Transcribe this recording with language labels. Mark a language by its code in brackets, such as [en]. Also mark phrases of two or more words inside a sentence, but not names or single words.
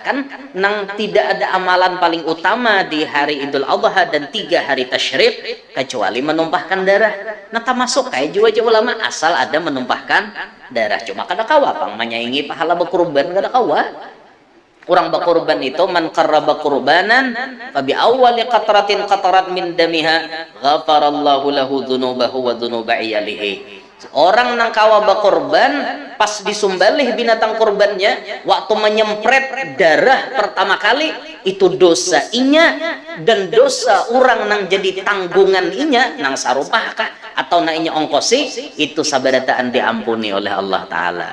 [bjn] Kan nang tidak ada amalan paling utama di hari Idul Adha dan 3 hari tasyrik kecuali menumpahkan darah. Nah termasuk kayak juga ulama asal ada menumpahkan darah. Cuma kada kawa pang menyaingi pahala berkurban kada kawa. Orang berkurban itu [ar] من قرب قربانا فبأول قطرة قطرت من دمها غفر الله له ذنوبه وذنوب عياله. [bjn] Orang nang kawa berkorban pas disumbalih binatang kurbannya waktu menyempret darah pertama kali itu dosa inya dan dosa orang nang jadi tanggungan inya nang sarupah kah atau nang inya ongkosi itu sabarataan diampuni oleh Allah Ta'ala.